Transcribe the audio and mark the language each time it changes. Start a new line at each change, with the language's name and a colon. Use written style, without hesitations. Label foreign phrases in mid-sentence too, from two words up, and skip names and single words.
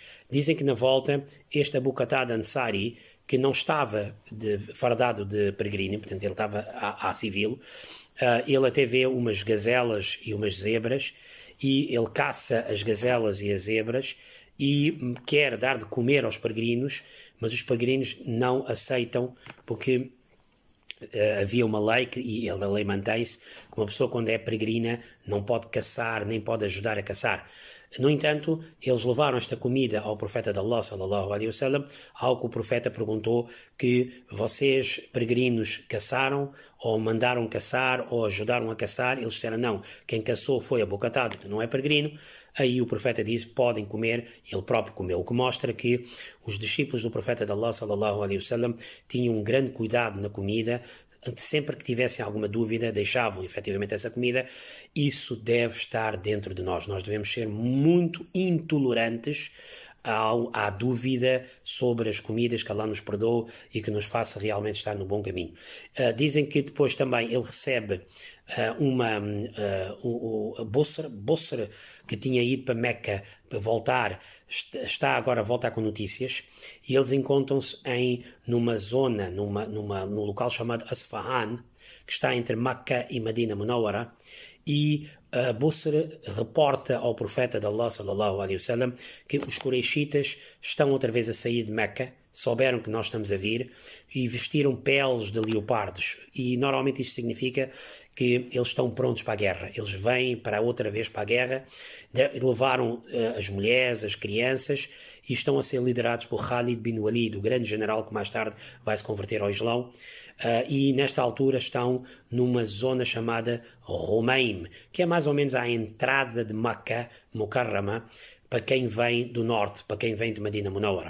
Portuguese: Dizem que na volta, este Abu Qatada Ansari, que não estava fardado de peregrino, portanto ele estava à civil, ele até vê umas gazelas e umas zebras e ele caça as gazelas e as zebras e quer dar de comer aos peregrinos, mas os peregrinos não aceitam porque havia uma lei, e a lei mantém-se, que uma pessoa quando é peregrina não pode caçar, nem pode ajudar a caçar. No entanto, eles levaram esta comida ao profeta de Allah,
Arabic: صلى الله عليه وسلم,
Portuguese: ao que o profeta perguntou que vocês, peregrinos, caçaram, ou mandaram caçar, ou ajudaram a caçar. Eles disseram não, quem caçou foi Abu Qatada, que não é peregrino. Aí o profeta disse, podem comer, ele próprio comeu, o que mostra que os discípulos do profeta de Allah,
Arabic: صلى الله عليه وسلم,
Portuguese: tinham um grande cuidado na comida. Sempre que tivessem alguma dúvida, deixavam efetivamente essa comida. Isso deve estar dentro de nós. Nós devemos ser muito intolerantes à dúvida sobre as comidas, que Allah nos perdoe e que nos faça realmente estar no bom caminho. Dizem que depois também ele recebe o Busr, que tinha ido para Meca para voltar, está agora a voltar com notícias, e eles encontram-se numa zona, num local chamado Asfahan, que está entre Meca e Medina Munawwara, e Busr reporta ao profeta de Allah,
Arabic: صلى الله عليه وسلم,
Portuguese: que os Quraishitas estão outra vez a sair de Meca, souberam que nós estamos a vir e vestiram peles de leopardos, e normalmente isto significa que eles estão prontos para a guerra, eles vêm outra vez para a guerra, levaram as mulheres, as crianças, e estão a ser liderados por Khalid bin Walid, o grande general que mais tarde vai se converter ao Islão, e nesta altura estão numa zona chamada Rumaim, que é mais ou menos à entrada de Meca, Mukarrama, para quem vem do norte, para quem vem de Medina Munawwara.